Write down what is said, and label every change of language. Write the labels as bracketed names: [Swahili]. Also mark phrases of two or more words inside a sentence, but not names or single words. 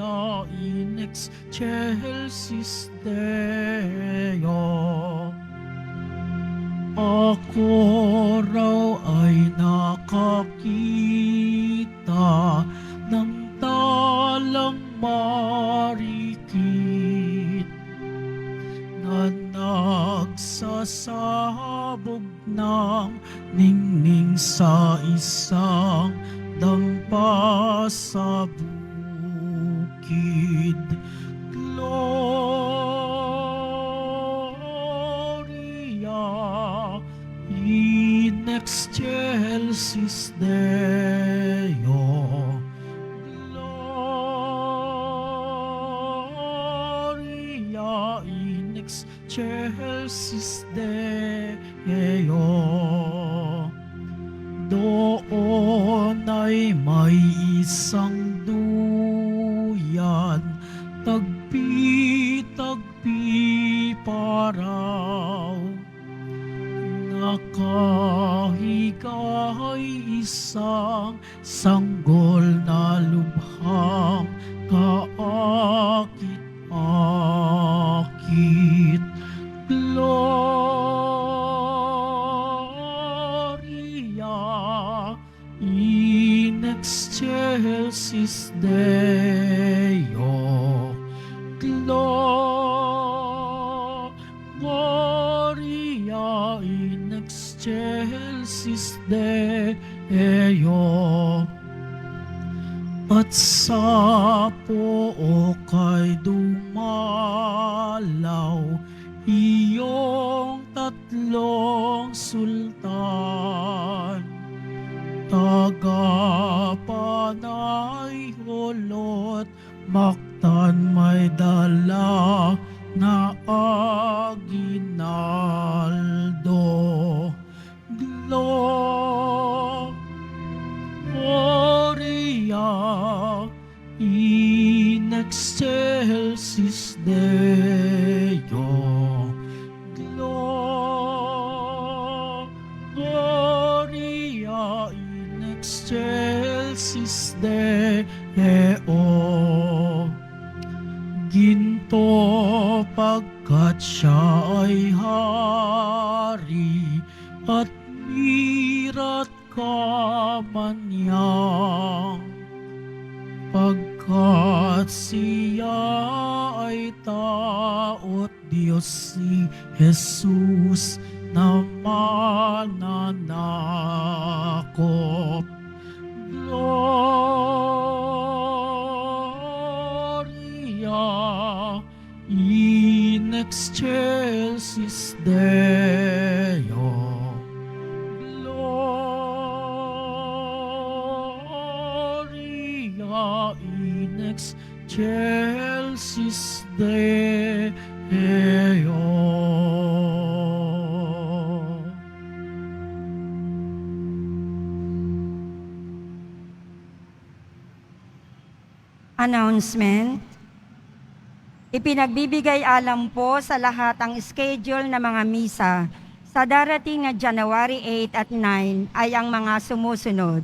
[Latin] in excelsis Deo. [Filipino] Ako raw ay nakakita ng talang marikit na nagsasabog ng ningning sa isang dampa sa bukid. [Latin] Gloria in excelsis Deo. Gloria in excelsis Deo. [Filipino] Doon ay may isang duyan, tagpi-tagpi paraw. Nakahigay isang sanggol na lubhang kaakit-akit. [Latin] Gloria in excelsis Deo. Gloria in excelsis Deo. [Filipino] At sa pook ay dumalaw iyong tatlong sultan, tagapanay holot maktan may dala na aginaldo. [Latin] Gloria in excelsis Deo. Gloria in excelsis Deo. [Filipino] Ginto pagkat siya ay hari at mirat kamanyang, pagkat siya ay tao't Diyos si Jesus na mananakop. [Latin] Gloria in excelsis Deo. Gloria in excelsis Deo. [Filipino] Announcement. Ipinagbibigay alam po sa lahat ang schedule ng mga misa sa darating na January 8 at 9 ay ang mga sumusunod.